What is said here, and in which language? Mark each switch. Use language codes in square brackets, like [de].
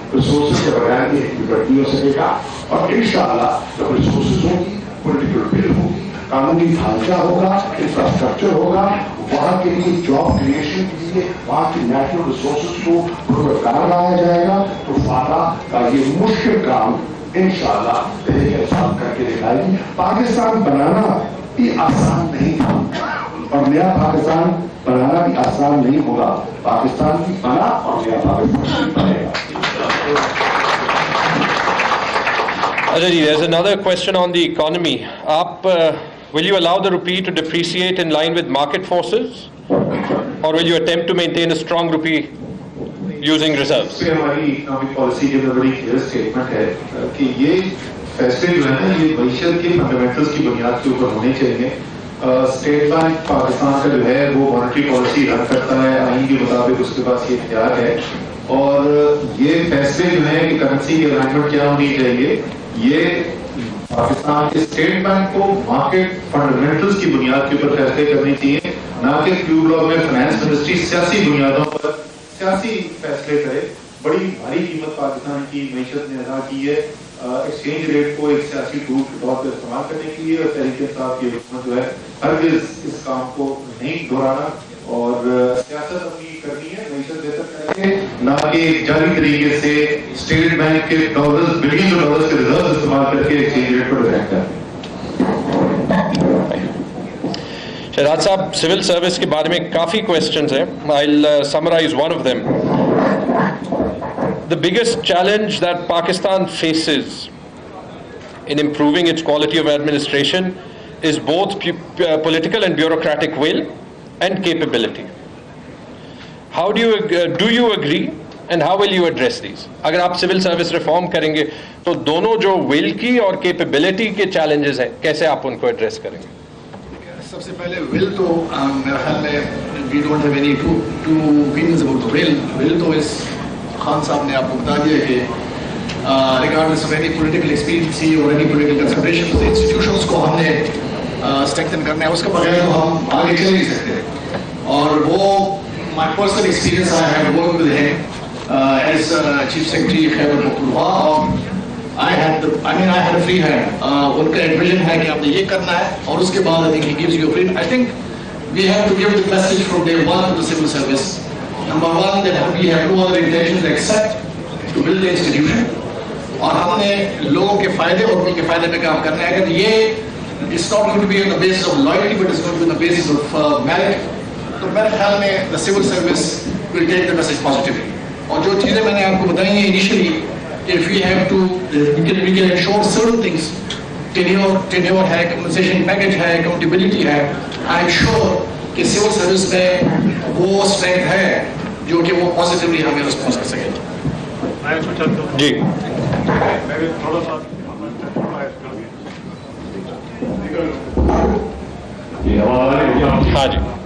[ur] Resources کے بغیر یہ پیمنٹ نہیں ہو سکے گا. اور انشاءاللہ جب ریسورسز ہوگی، پولیٹیکل ول ہوگی، قانونی ڈھانچہ ہوگا، انفراسٹرکچر ہوگا، وہاں کے لیے جاب کریشن کے لیے وہاں کی نیچرل ریسورسز کو پروکار لایا جائے گا، تو فاٹا کا یہ مشکل کام انشاءاللہ تحریک انصاف کر کے دکھائے گی. پاکستان بنانا بھی آسان نہیں تھا، اور نیا پاکستان بنانا بھی آسان نہیں ہوگا. پاکستان بھی بنا اور نیا پاکستان بھی بنے گا. [en] There's another question on the economy. Will you allow the rupee to depreciate in line with market forces, or will you attempt to maintain a strong rupee using reserves? [ur] اس پہ ہماری اکنامک پالیسی کے اندر بڑی clear statement ہے کہ یہ فیصلے جو ہے نا یہ معیشت کے فنڈامنٹلز کی بنیاد کے اوپر ہونے چاہیے. اسٹیٹ بینک پاکستان کا جو ہے وہ مانیٹری پالیسی رن کرتا ہے، آئین کے مطابق اس کے پاس یہ اختیار ہے، اور یہ فیصلے جو ہیں کہ کرنسی کی الائنمنٹ کیا ہونی چاہیے، یہ پاکستان کے اسٹیٹ بینک کو مارکیٹ فنڈامنٹلز کی بنیاد کے اوپر فیصلے کرنے چاہیے، نہ کہ کیو بلاک میں فائنانس منسٹری سیاسی بنیادوں پر سیاسی فیصلے کرے. بڑی بھاری قیمت پاکستان کی معیشت نے ادا کی ہے ایکسچینج ریٹ کو ایک سیاسی ٹول کے طور پر استعمال کرنے کے لیے، اور تحریک انصاف کی حکومت جو ہے ہرگز اس کام کو نہیں دہرانا، اور سیاست اپنی کرنی ہے معیشت بہتر کرنے کے، نہ کہ جعلی طریقے سے اسٹیٹ بینک کے ڈالرز بلین ڈالرز کے ریزرو استعمال کر کے ایکسچینج ریٹ کو ڈیفینڈ کریں. شہزاد صاحب، سول سروس کے بارے میں کافی کوشچنز ہیں. [en] I'll summarize one of them. The biggest challenge that Pakistan faces in improving its quality of administration is both political and bureaucratic will and capability. How do you agree and how will you address these? [ur] اگر آپ civil service reform کریں گے تو دونوں جو ول کی اور capability کے چیلنجز ہیں کیسے آپ ان کو ایڈریس کریں گے؟ سب سے پہلے ول تو میرے خیال میں [en] we don't have any two opinions about will [ur] تو اس خان صاحب نے آپ کو بتا دیا کہ [en] regardless of any political expediency اور any political consideration [ur] انسٹیٹیوشنس کو ہم نے اسٹرینتھن کرنا ہے، اس کے بغیر تو ہم آگے چل نہیں سکتے. اور وہ [en] My personal experience I have work with him as chief secretary Khyber Pakhtunkhwa, اور I had a free hand. [ur] ان کا ایڈویژن ہے کہ آپ نے یہ کرنا ہے، اور اس کے بعد [en] I think he gives you a free. I think we have to give the message from day one to the civil service. Number one, that we have no other intentions except to build the institution. [ur] اور ہم نے لوگوں کے فائدے اور ملک کے فائدے میں کام کرنا ہے. اگر یہ [en] it's not going to be on the basis of loyalty, but it's going to be on the basis of merit. [ur] تو میرے خیال میں [en] the civil service will take the message positively. [ur] اور جو چیزیں میں نے آپ کو بتائی ہیں [en] initially, if we have to, we can ensure certain things, tenure ہے, compensation package ہے, accountability ہے. I am sure [ur] کہ civil service میں وہ strength ہے جو کہ وہ positively ہمیں response کر سکے. جی میں تھوڑا سا ہاں جی